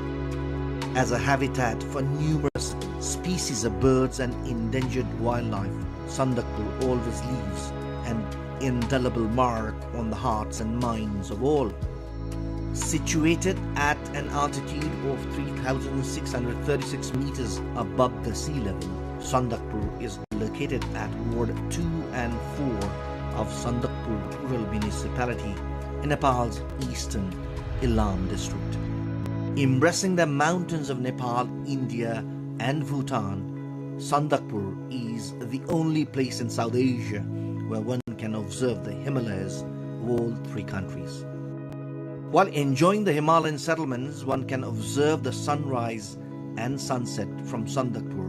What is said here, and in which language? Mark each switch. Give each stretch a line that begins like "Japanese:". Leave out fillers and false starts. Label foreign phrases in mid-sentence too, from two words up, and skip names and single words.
English: As a habitat for numerous species of birds and endangered wildlife, Sandakpur always leaves an indelible mark on the hearts and minds of all. Situated at an altitude of 3,636 meters above the sea level, Sandakpur is located at Ward 2 and 4 of Sandakpur Rural Municipality in Nepal's eastern Ilam district. Embracing the mountains of Nepal, India and Bhutan, Sandakpur is the only place in South Asia where one can observe the Himalayas of all 3 countries. While enjoying the Himalayan settlements, one can observe the sunrise and sunset from Sandakpur.